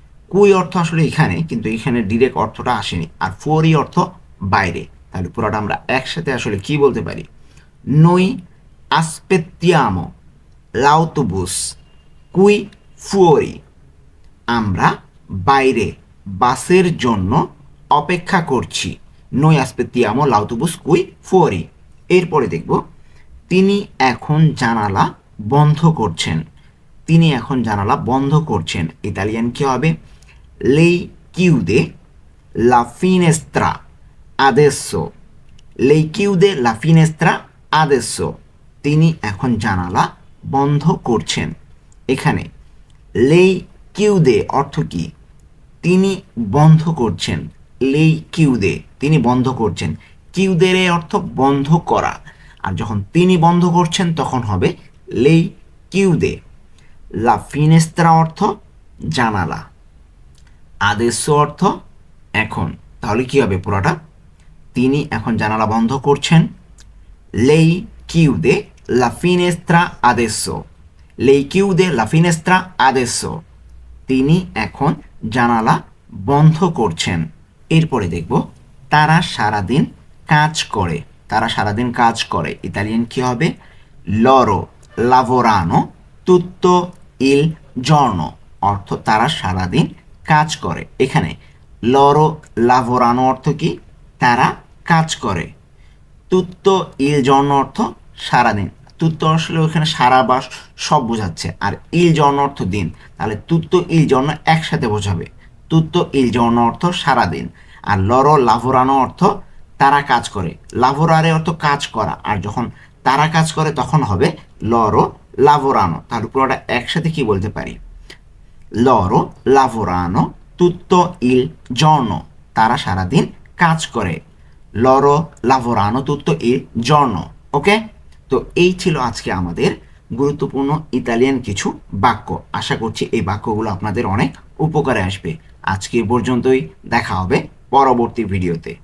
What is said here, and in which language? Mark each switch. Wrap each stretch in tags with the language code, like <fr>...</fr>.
<bn>কুই অর্থ আসলে এখানে, কিন্তু এখানে ডিরেক্ট অর্থটা আসেনি। আর ফুরি অর্থ বাইরে। তাহলে পুরোটা আমরা একসাথে আসলে কি বলতে পারি?</bn> <it>noi aspettiamo l'autobus qui fuori,</it> <bn>আমরা বাইরে বাসের জন্য অপেক্ষা করছি।</bn> <it>noi aspettiamo l'autobus qui fuori।</it> <bn>এরপরে দেখব তিনি এখন জানালা বন্ধ করছেন। তিনি এখন জানালা বন্ধ করছেন, ইতালিয়ান কি হবে?</bn> <it>lei chiude la finestra adesso। lei chiude la finestra adesso,</it> <bn>তিনি এখন জানালা বন্ধ করছেন। এখানে</bn> <it>lei chiude</it> <bn>অর্থ কি? তিনি বন্ধ করছেন।</bn> <it>lei chiude,</it> <bn>তিনি বন্ধ করছেন। chiudere অর্থ বন্ধ করা, আর যখন তিনি বন্ধ করছেন তখন হবে lei chiude।</bn> <it>la finestra</it> <bn>অর্থ জানালা, adesso অর্থ এখন। তাহলে কি হবে পুরোটা? তিনি এখন জানালা বন্ধ করছেন।</bn> <it>lei chiude la finestra adesso। lei chiude la finestra adesso,</it> <bn>তিনি এখন জানালা বন্ধ করছেন। এরপরে দেখব তারা সারাদিন কাজ করে। তারা সারাদিন কাজ করে, ইতালিয়ান কি হবে?</bn> <it>loro lavorano tutto il giorno,</it> <bn>অর্থ তারা সারাদিন কাজ করে। এখানে</bn> <it>loro lavorano</it> <bn>অর্থ কি? তারা কাজ করে।</bn> <it>tutto il giorno</it> <bn>অর্থ সারাদিন। tutto আসলে ওখানে সারা বা সব বোঝাচ্ছে, আর</bn> <it>il giorno</it> <bn>অর্থ দিন। তাহলে</bn> <it>tutto il giorno</it> <bn>একসাথে বোঝাবে। tutto il giorno অর্থ সারাদিন, আর loro lavorano অর্থ তারা কাজ করে। lavorare অর্থ কাজ করা, আর যখন তারা কাজ করে তখন হবে</bn> <it>loro lavorano।</it> <bn>তাহলে পুরোটা একসাথে কি বলতে পারি?</bn> <it>loro lavorano tutto il giorno,</it> <bn>তারা সারাদিন কাজ করে।</bn> <it>loro lavorano tutto il giorno।</it> <bn>ওকে, তো এই ছিল আজকে আমাদের গুরুত্বপূর্ণ ইতালিয়ান কিছু বাক্য। আশা করছি এই বাক্যগুলো আপনাদের অনেক উপকারে আসবে। আজকে এ পর্যন্তই, দেখা হবে পরবর্তী ভিডিওতে।</bn>